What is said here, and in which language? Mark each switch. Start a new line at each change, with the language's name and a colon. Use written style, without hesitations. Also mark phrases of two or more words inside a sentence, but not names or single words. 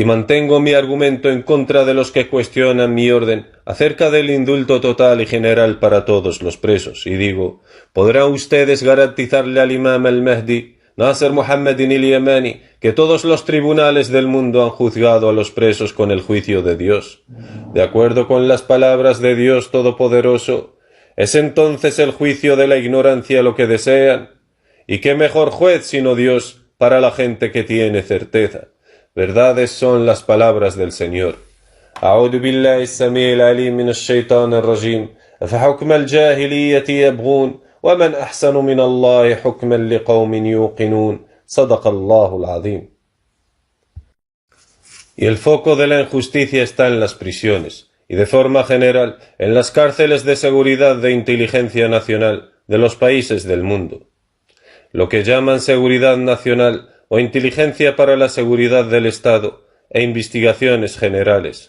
Spanish: y mantengo mi argumento en contra de los que cuestionan mi orden acerca del indulto total y general para todos los presos, y digo, ¿podrán ustedes garantizarle al imam al-Mahdi, Nasser Muhammadin al-Yamani, que todos los tribunales del mundo han juzgado a los presos con el juicio de Dios, de acuerdo con las palabras de Dios Todopoderoso? ¿Es entonces el juicio de la ignorancia lo que desean? ¿Y qué mejor juez sino Dios para la gente que tiene certeza? Verdades son las palabras del Señor.
Arabic: أعوذ بالله السميع العليم من الشيطان الرجيم أفحكم الجاهلية يبغون ومن أحسن من الله حكما لقوم يوقنون صدق الله العظيم.
Spanish: Y el foco de la injusticia está en las prisiones, y de forma general en las cárceles de seguridad de inteligencia nacional de los países del mundo. Lo que llaman seguridad nacional o inteligencia para la seguridad del Estado e investigaciones generales.